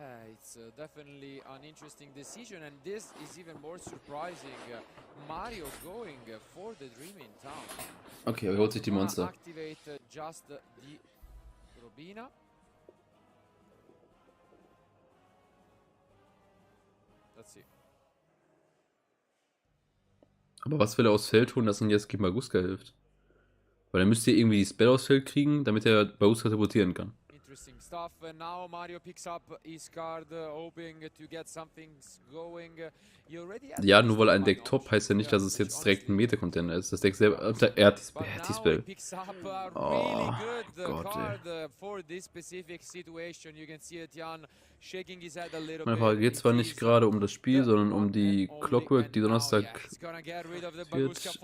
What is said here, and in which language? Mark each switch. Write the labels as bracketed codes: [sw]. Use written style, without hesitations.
[en] It's definitely an interesting decision, and this is even more surprising. Mario going for the Dreaming Town. [de] Okay, er holt sich die Monster. [en] Activate just the Robina. Let's see. [de] Aber was will er aufs Feld tun, dass ihm jetzt gegen Baguska hilft? Weil er müsste irgendwie die Spell aufs Feld kriegen, damit er Baguska teleportieren kann. [en] Interesting stuff. Now Mario picks up his card, hoping to get something going. [de] Ja, nur weil ein Deck top heißt ja nicht, dass es jetzt direkt ein Meta-Contender ist. Das Deck selber, er hat die Spell. Oh Gott, ey. Meine Frage geht zwar nicht gerade um das Spiel, sondern um die Clockwork, die Donnerstag wird.